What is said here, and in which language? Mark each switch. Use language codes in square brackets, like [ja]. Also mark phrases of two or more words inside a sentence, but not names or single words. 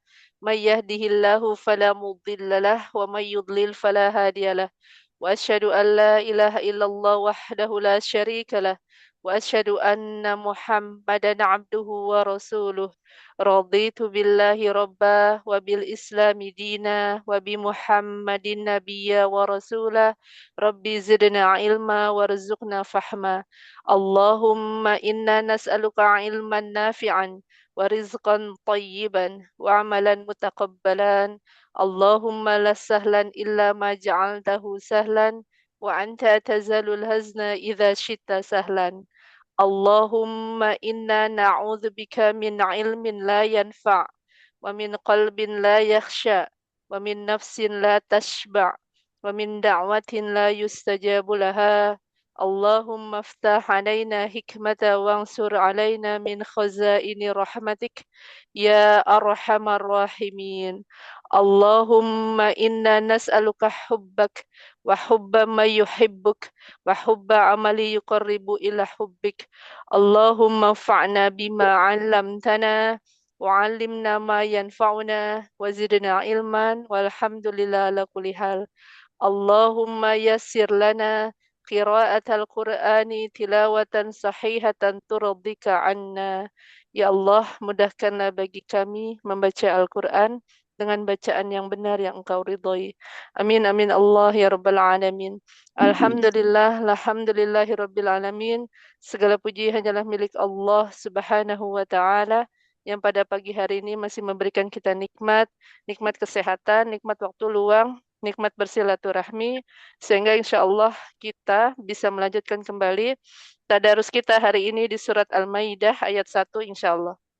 [ar] من يهده الله فلا مضل له ومن يضلل فلا هادي له. وأشهد أن لا إله إلا الله وحده لا شريك له وأشهد أن محمدا عبده ورسوله. رضيت بالله ربا وبالإسلام دينا وبمحمد نبيا ورسولا. رب زدنا علما وارزقنا فهما. اللهم إنا نسألك علما نافعا ورزقا طيبا وعملا متقبلا. اللهم لا سهل إلا ما جعلته سهلا وأنت تجعل الحزن إذا شئت سهلا. اللهم إنا نعوذ بك من علم لا ينفع ومن قلب لا يخشع ومن نفس لا تشبع ومن دعوة لا يستجاب لها. اللهم افتح علينا حكمتك وانشر علينا من خزائن رحمتك يا أرحم الراحمين. اللهم إنا نسألك حبك وحب من يحبك وحب عمل يقرب إلى حبك. اللهم انفعنا بما علمتنا وعلمنا ما ينفعنا وزدنا علما والحمد لله على كل حال. اللهم يسر لنا قراءة القرآن تلاوة صحيحة ترضيك عنا. [id] Ya Allah, mudahkanlah bagi kami membaca Al-Quran dengan bacaan yang benar yang Engkau ridhoi. [ar] آمين آمين الله يا رب العالمين. الحمد لله، الحمد لله رب العالمين. [id] Segala puji hanyalah milik Allah [ar] سبحانه وتعالى [id] yang pada pagi hari ini masih memberikan kita nikmat, nikmat kesehatan, nikmat waktu luang, nikmat bersilaturahmi, sehingga [ar] إن شاء الله [id] kita bisa melanjutkan kembali tadarus kita hari ini di surat Al-Maidah ayat 1 [ar] إن شاء الله.